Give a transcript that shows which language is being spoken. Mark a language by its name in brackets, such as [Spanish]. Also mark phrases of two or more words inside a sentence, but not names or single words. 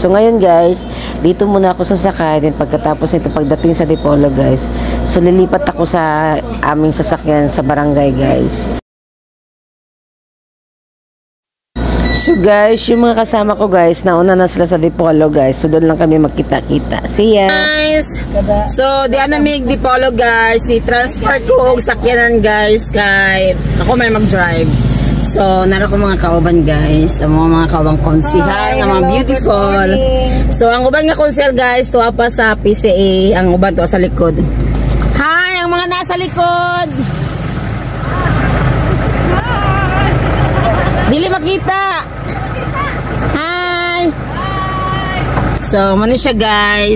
[Filipino] So ngayon guys, dito muna ako sasakay. Then pagkatapos nito, pagdating sa Dipolo guys, so lilipat ako sa aming sasakyan sa barangay guys. So guys, yung mga kasama ko guys, nauna na sila sa Dipolo guys. So doon lang kami magkita-kita. [English] See ya! Guys! So, [Cebuano] di anamig Dipolo guys. Ni-transfer ko og sakyanan guys kay ako may mag-drive. So, nara ko mga kauban guys. Ang mga kaubang konsihal, ang mga beautiful. So, ang uban nga konsihal guys, tuwa pa sa PCA. Ang uban to sa likod. Hi! [Filipino] Ang mga nasa likod! [Cebuano] Dili makita! Hi! So, mano siya guys.